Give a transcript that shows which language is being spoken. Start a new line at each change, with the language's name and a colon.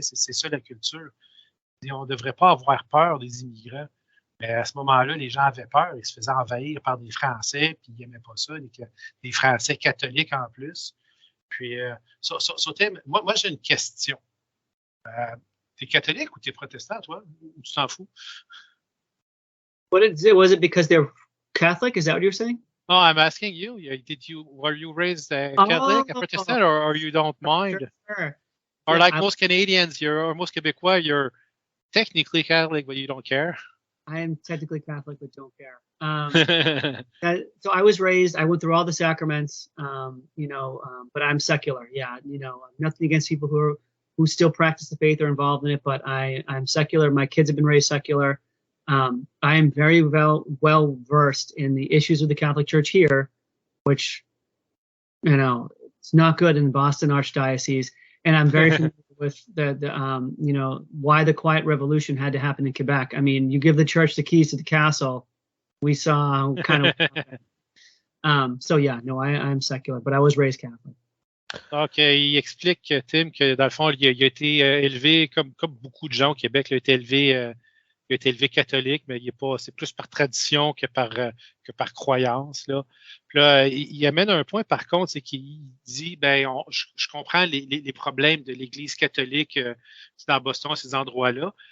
French: C'est ça la culture. On ne devrait pas avoir peur des immigrants. Mais à ce moment-là, les gens avaient peur. Ils se faisaient envahir par des Français, puis ils n'aimaient pas ça. Des Français catholiques en plus. Puis, moi, j'ai une question. T'es catholique ou t'es protestant, toi? Ou tu t'en fous?
English: Was it because they're Catholic? Is that what you're saying? No, I'm asking you. Were you raised Catholic, a Protestant, or you don't mind? Sure. Or most Canadians, or most Quebecois, you're technically Catholic, but you don't care? I am technically Catholic, but don't care. So I went through all the sacraments, but I'm secular. Yeah, nothing against people who still practice the faith or involved in it, but I'm secular. My kids have been raised secular. I am very well versed in the issues of the Catholic Church here, which, it's not good in Boston Archdiocese. And I'm very familiar with the why the Quiet Revolution had to happen in Quebec. I mean, you give the church the keys to the castle. We saw kind of. So yeah, no, I'm secular, but I was raised Catholic.
French: Donc, il explique, Tim, que dans le fond, il a été élevé, comme beaucoup de gens au Québec, il a été élevé catholique, mais c'est plus par tradition que par croyance. Là. Puis là, il amène un point, par contre, c'est qu'il dit, je comprends les problèmes de l'Église catholique dans Boston, ces endroits-là.